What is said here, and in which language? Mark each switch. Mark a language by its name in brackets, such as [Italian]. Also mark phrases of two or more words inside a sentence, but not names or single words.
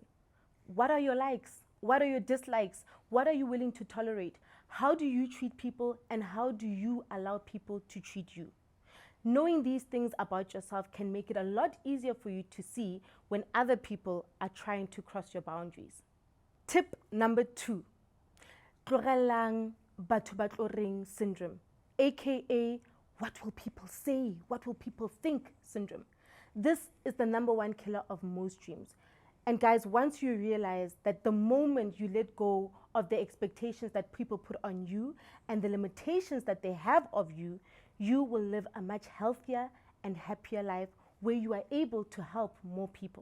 [English] What are your likes? What are your dislikes? What are you willing to tolerate? How do you treat people, and how do you allow people to treat you? Knowing these things about yourself can make it a lot easier for you to see when other people are trying to cross your boundaries. Tip number 2, [Tswana] tlogelang batho ba tlo reng [English] syndrome, aka what will people say, what will people think syndrome. This is the number 1 killer of most dreams. And guys, once you realize that the moment you let go of the expectations that people put on you and the limitations that they have of you, you will live a much healthier and happier life where you are able to help more people.